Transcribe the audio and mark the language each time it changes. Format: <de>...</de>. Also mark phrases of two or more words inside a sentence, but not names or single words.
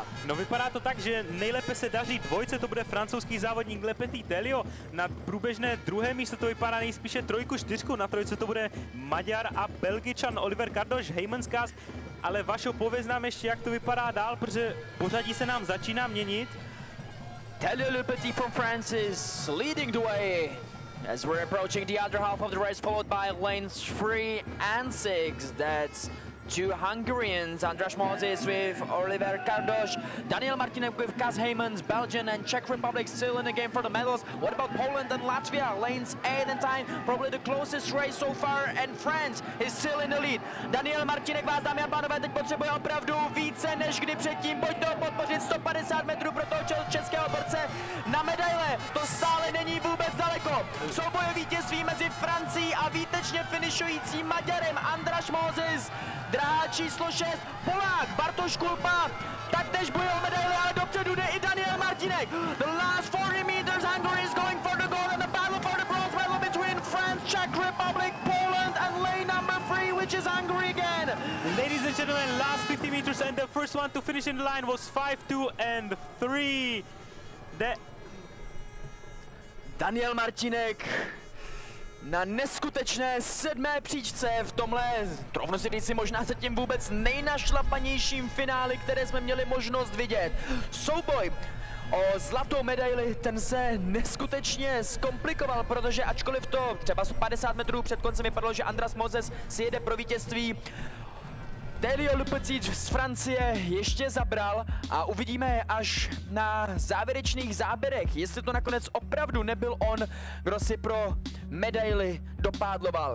<cs>No, vypadá to tak, že nejlépe se daří dvojce, to bude francouzský závodník Lepetit Delio. Na průběžné druhé místo to vypadá nejspíše 3, 4, na trojce to bude Maďar a Belgičan Oliver Kardoš, Heymans, ale Vašo, pověz nám ještě, jak to vypadá dál, protože pořadí se nám začíná měnit.</cs> <en>Delio Lepetit from France is leading the way as we're approaching the other half of the race, followed by lanes 3 and 6. That's 2 Hungarians, Andras Moses with Oliver Kardoš, Daniel Martínek with Kas Heymans, Belgium and Czech Republic still in the game for the medals. What about Poland and Latvia? Lanes 8 and 9, probably the closest race so far, and France is still in the lead.</en> <cs>Daniel Martínek vás, dámy a pánové, teď potřebuje opravdu více než kdy předtím. Pojď to podpořit, 150 metrů pro toho českého borce na medaile. To stále není vůbec daleko. Souboj vítězství mezi Francií a výtečně finišujícím Maďarem Andras Moses. Dráha číslo 6, Polák Bartosz Kulpa, taktéž bojuje o medaili, ale dopředu jde i Daniel Martínek.</cs> <en>The last 40 meters, Hungary is going for the gold and the battle for the bronze medal between France, Czech Republic, Poland and lane number 3, which is Hungary again. Ladies and gentlemen, last 50 meters and the first one to finish in the line was 5, 2 and 3.</en> <cs>Daniel Martínek na neskutečné 7. příčce v tomhle, troufnu si říci, možná zatím vůbec nejnašlapanějším finále, které jsme měli možnost vidět. Souboj o zlatou medaili, ten se neskutečně zkomplikoval, protože ačkoliv to třeba 50 metrů před koncem vypadalo, že Andras Moses si jede pro vítězství, Delio Lepetit z Francie ještě zabral a uvidíme až na závěrečných záběrech, jestli to nakonec opravdu nebyl on, kdo si pro medaili dopádloval.</cs>